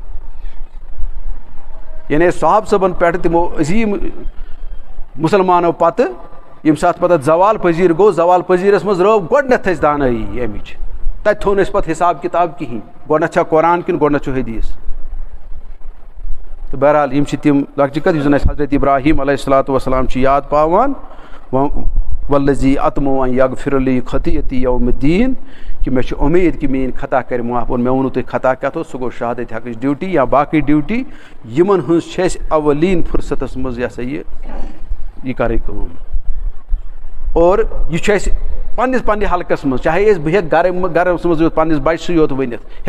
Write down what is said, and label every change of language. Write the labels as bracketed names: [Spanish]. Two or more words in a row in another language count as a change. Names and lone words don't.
[Kashmiri] یعنی صحابہٕ صٲبَن پٮ۪ٹھ تِمو عظیٖم مُسلمانو پتہٕ ییٚمہِ ساتہٕ پتہٕ اَتھ زوال پذیٖر گوٚو زوال پذیٖرَس منٛز رٲو گۄڈنٮ۪تھ اَسہِ دانٲیی اَمِچ تَتہِ تھوٚو نہٕ اَسہِ پتہٕ حِساب کِتاب کِہیٖنۍ گۄڈنٮ۪تھ چھا قرآن کِنہٕ گۄڈنٮ۪تھ چھُ حدیٖث تہٕ بہرحال یِم چھِ تِم لۄکچہِ کَتھٕ یُس زَن اَسہِ حضرت ابراہیم علیہ [Arabic] الصلاتُ وسلام [Kashmiri] چھِ یاد پاوان [Arabic] والذی اطمع ان یغفر لی خطیئتی یوم الدین [Kashmiri] کہِ مےٚ چھِ اُمید کہِ میٛٲنۍ خطا کَرِ معاف اور مےٚ ووٚنوُ تۄہہِ خطا کیٛاہ اوس سُہ گوٚو شہادت حقٕچ ڈیوٗٹی یا باقٕے ڈیوٗٹی یِمن ہٕنٛز چھِ اَسہِ اولیٖن فُرصتَس منٛز یہِ ہسا یہِ کَرٕنۍ کٲم اور یہِ چھُ اَسہِ پنٛنہِ حلقس منٛز چاہے أسۍ بہٕ ہٮ۪کہٕ گرس منٛز یوت پنٛنِس بچسٕے یوت ؤنِتھ